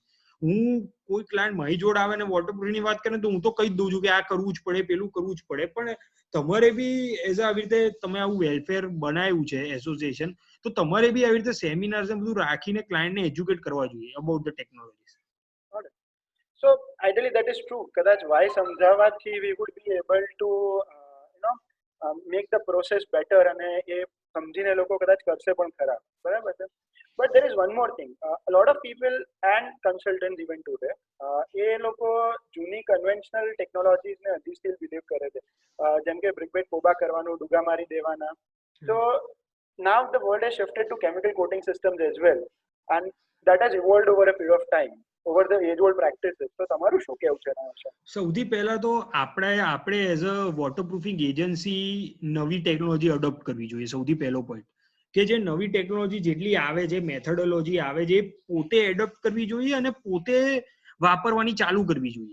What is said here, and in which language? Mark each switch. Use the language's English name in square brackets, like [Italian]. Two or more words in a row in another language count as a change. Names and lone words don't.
[Gujarati] હું કોઈ ક્લાયન્ટ મારી જોડે આવે ને વોટરપ્રૂફની વાત કરે તો હું તો કહી જ દઉં છું કે આ કરવું જ પડે, પેલું કરવું જ પડે, પણ તમારે બી એઝ આવી રીતે તમે આવું વેલફેર બનાવ્યું છે એસોસિએશન, તો તમારે બી આવી રીતે સેમિનાર્સ ને બધું રાખીને ક્લાયન્ટને એજ્યુકેટ કરવા જોઈએ [English] about the technologies. So ideally that is true. કદાચ why સમજાવવાથી we would be able to make the process better [Gujarati] અને એ સમજીને લોકો કદાચ કરશે પણ ખરા, બરાબર છે. [English] But there is one more thing. A lot of people and consultants even today, [Gujarati] એ લોકો જૂની [English] conventional technologies [Gujarati] ને હજી [English] still believe [Gujarati] કરે છે, જેમ કે [English] brick bat [Gujarati] કોબા કરવાનું, ડુગા મારી દેવાના. [English] So now the world has shifted to chemical coating systems as well, and that has evolved over a period of time, over the age old practices. [Gujarati] તો તમારું શું કહેવું છે એના વિશે? સૌથી પહેલા તો આપણે [English] as a waterproofing agency [Gujarati] નવી ટેકનોલોજી અડોપ્ટ કરવી જોઈએ. સૌથી પહેલો પોઈન્ટ કે જે નવી ટેકનોલોજી જેટલી આવે છે, મેથોડોલોજી આવે છે, પોતે એડોપ્ટ કરવી જોઈએ અને પોતે વાપરવાની ચાલુ કરવી જોઈએ.